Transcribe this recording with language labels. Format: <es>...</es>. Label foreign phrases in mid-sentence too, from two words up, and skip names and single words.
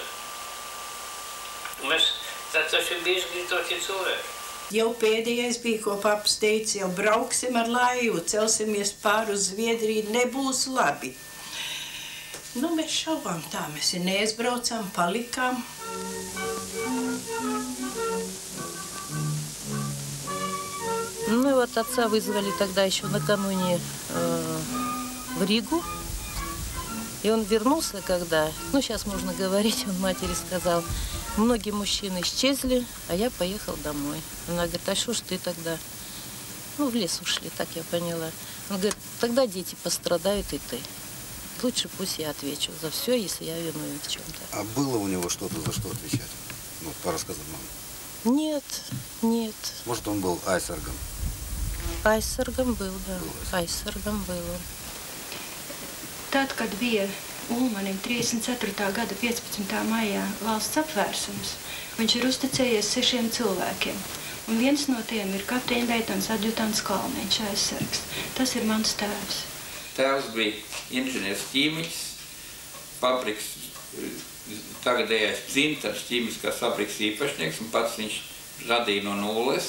<lv>Mēs taču bija izglītoti cilvēki. Jau pēdējais bija, ko paps teica, jau brauksim ar laivu, celsimies pāri uz Zviedriju, nebūs labi. Nu, mēs šaubām tā, mēs neaizbraucām, palikām.</lv> <ru>Ну и вот отца вызвали тогда еще накануне в Ригу. И он вернулся, когда, ну сейчас можно говорить, он матери сказал, многие мужчины исчезли, а я поехал домой. Она говорит, а что ж ты тогда? Ну, в лес ушли, так я поняла. Он говорит, тогда дети пострадают и ты. Лучше пусть я отвечу за все, если я виновен в чем-то. А было у него что-то, за что отвечать? Ну, по рассказам мамы. Нет, нет. Может, он был айсергом? Айсергом был, да. Айсергом был.</ru> <lv>Tad, kad bija Ulmanim 34. gada 15. maijā valsts apvērsums. Viņš ir uzticējies 6 cilvēkiem. Un viens no tiem ir kapteiņa leitnants adjutants Kalniņš, aizsargs. Tas ir mans tēvs. Tēvs bija inženieris ķīmiķis, fabriks, tagadējais Dzintars ķīmiskās fabrikas īpašnieks, un pats viņš radīja no nulles.</lv>